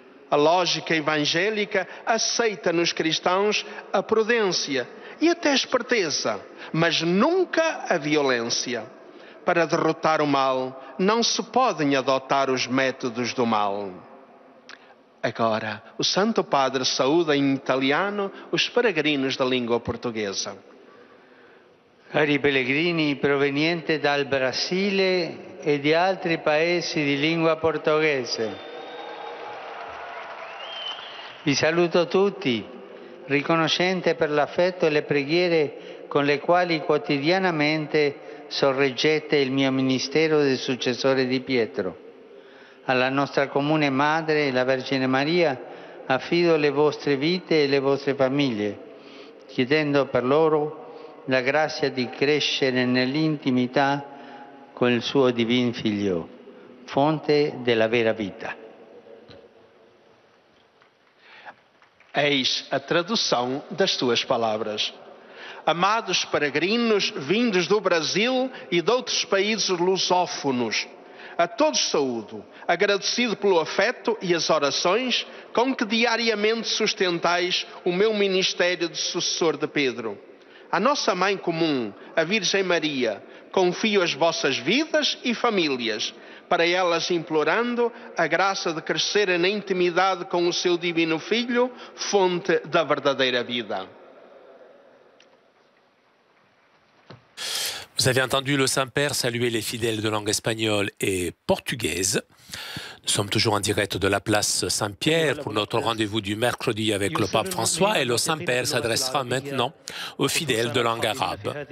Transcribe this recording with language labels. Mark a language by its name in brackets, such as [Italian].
[Portuguese] A lógica evangélica aceita nos cristãos a prudência e até a esperteza, mas nunca a violência. Para derrotar o mal, não se podem adotar os métodos do mal. Agora, o Santo Padre saúda em italiano os peregrinos da língua portuguesa. [Italian] Cari pellegrini provenienti dal Brasile e di altri paesi di lingua portoghese, vi saluto tutti, riconoscente per l'affetto e le preghiere con le quali quotidianamente sorreggete il mio ministero di successore di Pietro. Alla nostra comune Madre, la Vergine Maria, affido le vostre vite e le vostre famiglie, chiedendo per loro la grazia di crescere nell'intimità con il suo divin Figlio, fonte della vera vita. [Portuguese] Eis a tradução das suas palavras. Amados peregrinos vindos do Brasil e de outros países lusófonos, a todos saúdo, agradecido pelo afeto e as orações com que diariamente sustentais o meu ministério de sucessor de Pedro. À nossa Mãe comum, a Virgem Maria, confio as vossas vidas e famílias, para elas implorando a graça de crescerem na intimidade com o seu divino Filho, fonte da verdadeira vida. [French] Vous avez entendu le Saint-Père saluer les fidèles de langue espagnole et portugaise. Nous sommes toujours en direct de la place Saint-Pierre pour notre rendez-vous du mercredi avec le pape François et le Saint-Père s'adressera maintenant aux fidèles de langue arabe.